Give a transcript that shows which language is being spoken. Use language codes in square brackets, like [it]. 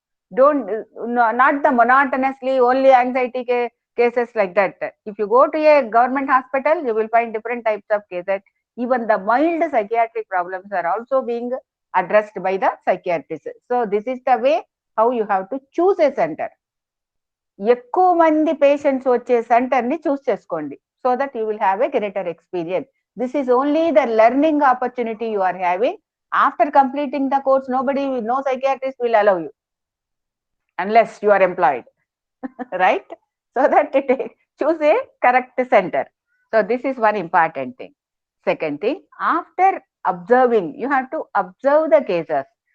[en] Not the monotonously only anxiety cases like that. If you go to a government hospital, you will find different types of cases. Even the mild psychiatric problems are also being addressed by the psychiatrist. So this is the way how you have to choose a center. [te] ఎక్కువ మంది patients వచ్చే centre ని చూస్ చేసుకోండి, [en] So that you will have a greater experience. This is only the learning opportunity you are having. After completing the course, no psychiatrist will allow you unless you are employed, right? So that choose a correct center. So this is one important thing. Second thing, after observing, you have to observe the cases.